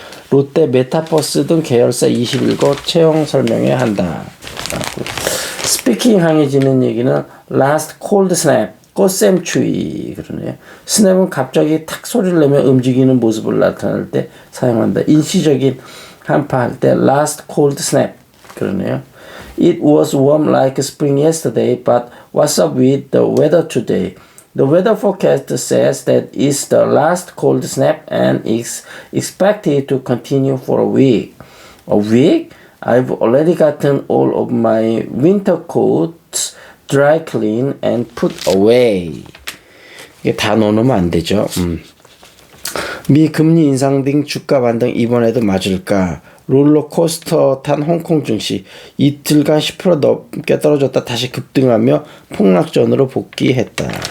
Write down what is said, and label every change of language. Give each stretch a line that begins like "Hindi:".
Korean: 롯데 메타버스 등 계열사 21곳 채용 설명회 한다. 스피킹 강해지는 얘기는 last cold snap, 꽃샘 추위 그러네요. 스냅은 갑자기 탁 소리를 내며 움직이는 모습을 나타낼 때 사용한다. 일시적인 한파할 때 last cold snap 그러네요.
English: It was warm like spring yesterday, but what's up with the weather today? The weather forecast says that it's the last cold snap and is expected to continue for a week. A week? I've already gotten all of my winter coats dry clean and put away.
Korean: 이게 다 넣어놓으면 안 되죠. 미 금리 인상 등 주가 반등 이번에도 맞을까? 롤러코스터 탄 홍콩 증시 이틀간 10% 넘게 떨어졌다 다시 급등하며 폭락전으로 복귀했다.